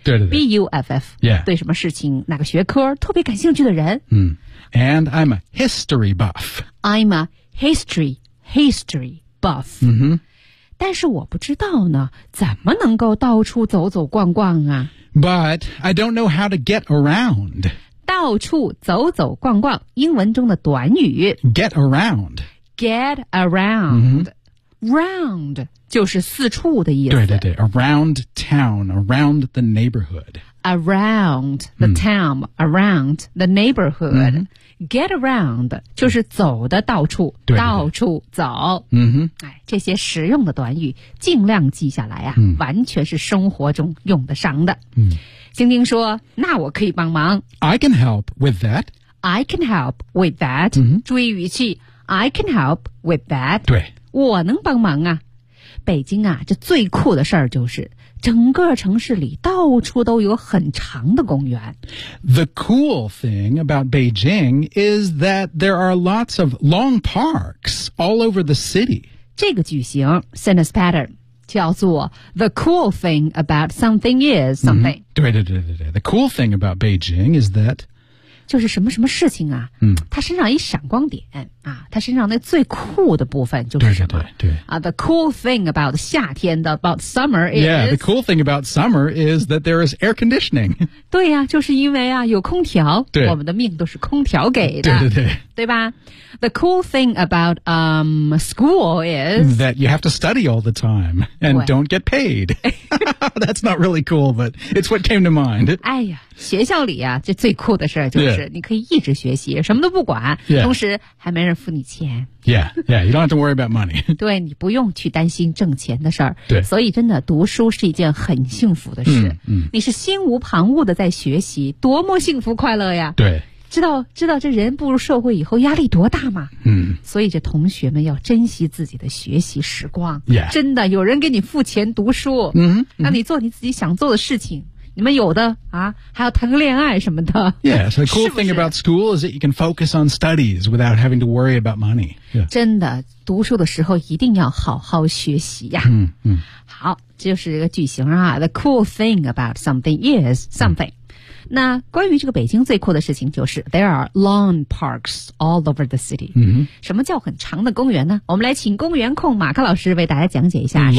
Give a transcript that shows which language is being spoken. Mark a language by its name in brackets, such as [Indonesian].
[Chinese] 对对对 [English] BUFF、 yeah. [Chinese] 对什么事情哪个学科特别感兴趣的人、 [English] 嗯、And I'm a history buff I'm a history buff、嗯、 [Chinese] 但是我不知道呢怎么能够到处走走逛逛啊 [English] But I don't know how to get around [Chinese] 到处走走逛逛英文中的短语 [English] Get around、 [Chinese] 嗯Round 就是四处的意思。对对对 [English] ，around town, around the neighborhood. Around the town,、嗯、 around the neighborhood.、嗯、 [Chinese] get around 就是走的到处，对对对到处走。嗯哼，哎，这些实用的短语尽量记下来啊、嗯，完全是生活中用得上的。嗯，晶晶说：“那我可以帮忙。 [English] ”I can help with that. I can help with that.、嗯、 [Chinese] 注意语气。 [English] I can help with that. [Chinese] 对，我能帮忙啊。北京啊，这最酷的事儿就是整个城市里到处都有很长的公园。 [English] The cool thing about Beijing is that there are lots of long parks all over the city. [Chinese] 这个句型 [English] sentence pattern [Chinese] 叫做 [English] The cool thing about something is something.、 Mm-hmm. [Chinese] 对对对对对 [English] The cool thing about Beijing is that [Chinese] 就是什么什么事情啊、 mm-hmm. 它身上一闪光点啊，它身上那最酷的部分就是什么对对对对、 [English] The cool thing about [Chinese] 夏天的 [English] about summer is Yeah, the cool thing about summer is that there is air conditioning [Chinese] 对啊就是因为啊有空调对我们的命都是空调给的对对对对吧 [English] The cool thing about school is That you have to study all the time And don't get paid That's not really cool But it's what came to mind [Chinese] 哎呀学校里啊这最酷的事就是你可以一直学习、 [English] yeah. [Chinese] 什么都不管、 [English] yeah. [Chinese] 同时还没人付你钱 [English] Yeah, yeah, you don't have to worry about money [Chinese] 对你不用去担心挣钱的事儿。对所以真的读书是一件很幸福的事、嗯嗯、你是心无旁骛的在学习多么幸福快乐呀对知道这人步入社会以后压力多大吗嗯所以这同学们要珍惜自己的学习时光、 [English] yeah. [Chinese] 真的有人给你付钱读书嗯让、 mm-hmm. 你做你自己想做的事情你们有的啊还要谈个恋爱什么的 [English] Yeah, so the cool [Chinese] 是是 [English] thing about school is that you can focus on studies without having to worry about money、yeah. [Chinese] 真的读书的时候一定要好好学习呀、啊、嗯嗯好这就是这个句型啊 [English] The cool thing about something is something、 [Chinese] 嗯那关于这个北京最酷的事情就是 [English] There are lawn parks all over the city、 mm-hmm. [Chinese] 什么叫很长的公园呢我们来请公园控马克老师为大家讲解一下